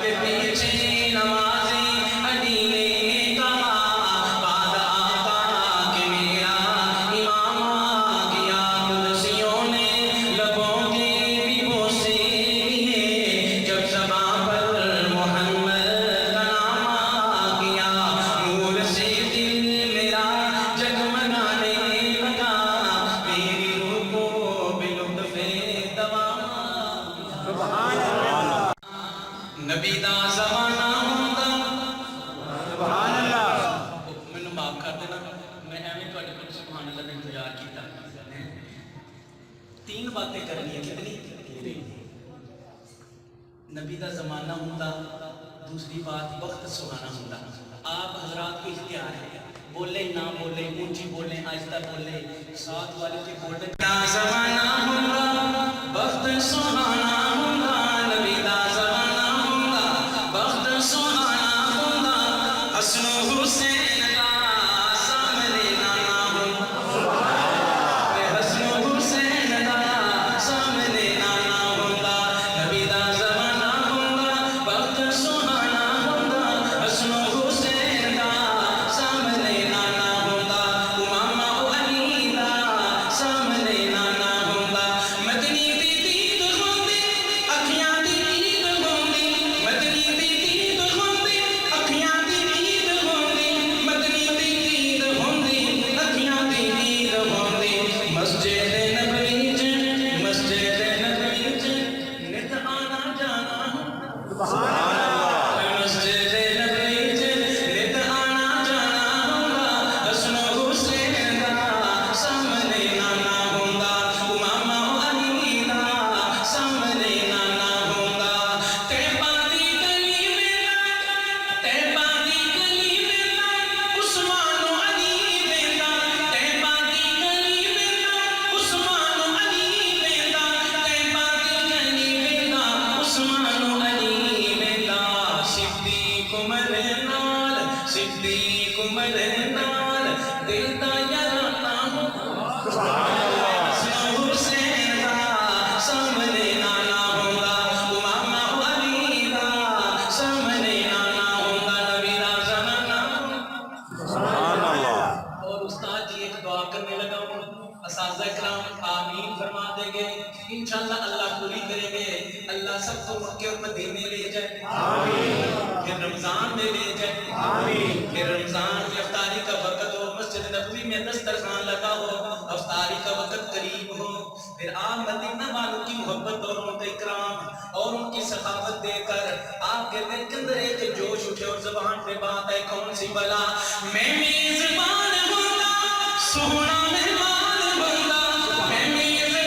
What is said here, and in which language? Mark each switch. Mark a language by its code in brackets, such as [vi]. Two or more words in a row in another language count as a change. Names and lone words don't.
[ur] کے پیچھے نمازی علی نے کہا بعد آقا کہ میرا امام آ گیا قدسیوں نے لبوں کے بھی بوسے لیے جب زباں پر محمد کا نام آ گیا نور سے دل میرا جگمگانے لگا میری روح کو بے لطف دوام آ گیا [ar] سبحان اللہ [pa] نبی دا زمانہ ہوندا [ar] سبحان اللہ [pa] مینوں معاف کر دینا میں ایویں تہاڈے کول [ar] سبحان اللہ [pa] دا انتظار کیتا [ur] تین باتیں کرنی ہے کتنی [pa] نبی دا زمانہ ہوندا دوسری بات وقت سہانا ہوندا [ur] آپ حضرات کو اختیار ہے بولے نہ بولے اونچی بولے آہستہ بولے ساتھ والے کے بولے [pa] دا زمانہ ہوندا وقت سہانا ہوندا نبی دا زمانہ ہوندا وقت سہانا ہوندا حسن و حسین دا سامنے نانا ہوندا حسن و حسین دا سامنے نانا ہوندا نبی دا زمانہ ہوندا وقت سہانا ہوندا حسن و حسین دا سامنے نانا ہوندا امامہ علی دا سامنے نانا ہوندا مدنی دی دید ہوندی اکھیاں دی دید ہوندی مدنی دی دید ہوندی اکھیاں دی دید ہوندی مدنی دی دید ہوندی اکھیاں دی دید ہوندی مسجد نبوی چ نت آنا جانا ہوندا [ar] سبحان اللہ [pa] مسجد نبوی چ نت آنا جانا ہوندا حسن و حسین دا سامنے نانا ہوندا امامہ علی دا سامنے نانا ہوندا طیبہ دی گلی طیبہ دی گلی عثمان و علی ویندا طیبہ دی گلی عثمان و علی ویندا طیبہ دی گلی ویندا عثمان و علی ویندا صدیق عمر نال صدیق عمر نال دل دا یارانہ ہوندا [ar] سبحان اللہ [pa] حسن و حسین دا سامنے نانا ہوندا امامہ علی دا سامنے نانا ہوندا نبی دا زمانہ ہوندا [ar] سبحان اللہ [ur] اور استاد جی ایک دعا کرنے لگا ہوں اساتذہ کرام آمین فرما دیں گے انشاءاللہ اللہ پوری کریں گے اللہ سب کو مکہ اور مدینے لے جائے آمین پھر رمضان میں لے جائے آمین پھر رمضان کی افطاری کا وقت ہو مسجد نبوی میں دسترخوان لگا ہو افطاری کا وقت قریب ہو پھر آپ مدینہ والوں کی محبت اور ان کا اکرام اور ان کی سخاوت دے کر آپ کے دل کے اندر ایک جوش اٹھے اور زبان پہ بات ہے کون سی بلا میں میزبان ہوں گا سونا مہمان ہوں گا میں